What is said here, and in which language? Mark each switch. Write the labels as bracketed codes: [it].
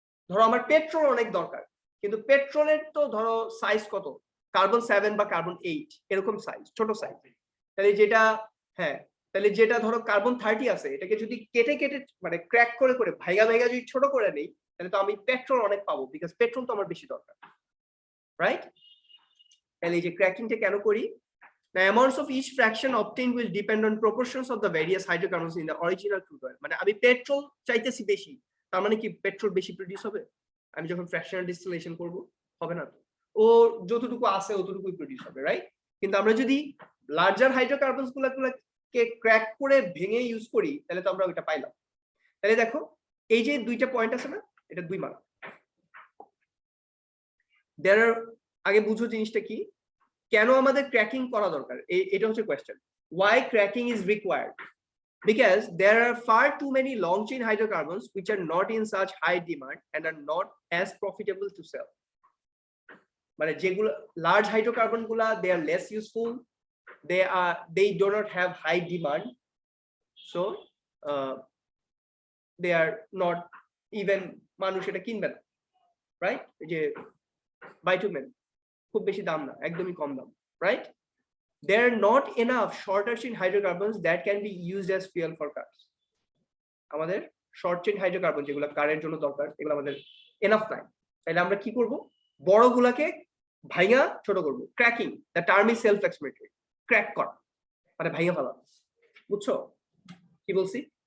[bn] ধরো আমার পেট্রোল অনেক দরকার, কিন্তু পেট্রোলের তো ধরো সাইজ কত, কার্বন 7 বা কার্বন 8 এরকম সাইজ, ছোট সাইজ। তাহলে যেটা তাহলে যেটা ধরো কার্বন 30 আছে এটাকে যদি কেটে কেটে মানে ক্র্যাক করে করে ভাইগা ভাইগা যদি ছোট করে নেই, তাহলে তো আমি পেট্রোল অনেক পাবো, বিকজ পেট্রোল তো আমার বেশি দরকার, রাইট? তাহলে এই যে ক্র্যাকিংটা কেন করি? [en] The amounts of each fraction obtained will depend on proportions of the various hydrocarbons in the original crude oil. [bn] মানে আমি পেট্রোল চাইতেছি বেশি, তার মানে কি পেট্রোল বেশি প্রডিউস হবে? আমি যখন ফ্র্যাকশনাল ডিস্টিলেশন করব হবে না, ও যতটুকু আছে অতটুকুই প্রডিউস হবে, রাইট? কিন্তু আমরা যদি লার্জার হাইড্রোকার্বনস গুলোকে ক্র্যাক করে ভেঙে ইউজ করি তাহলে তো আমরা ওইটা পাইলাম। তাহলে দেখো এই যে দুইটা পয়েন্ট আছে না, এটা 2 মার্ক। আগে বুঝো জিনিসটা কি, কেন আমাদের ক্র্যাকিং করা দরকার, এটা হচ্ছে question. [en] Why cracking is required? Because there are far too many long chain hydrocarbons which are not in such high demand and are not as profitable to sell. [bn] মানে যেগুলো লার্জ হাইড্রোকার্বন গুলা, [en] they are less useful, they do not have high demand, so they are not even [bn] মানুষ এটা কিনবে না, right? যে বাইটুমেন খুব বেশি দাম না, একদমই কম দাম, right? [en] There are not enough shorter chain hydrocarbons that can be used as fuel for cars. [bn] আমাদের শর্ট চেইন হাইড্রোকার্বন যেগুলো কারের জন্য দরকার এগুলো আমাদের এনাফ নাই। তাহলে আমরা কি করব, বড়গুলাকে ভাঙা ছোট করব। Cracking, [en] The term is self explanatory. [bn] Crack করা মানে ভাঙা ফেলা, বুঝছো কি বলছি?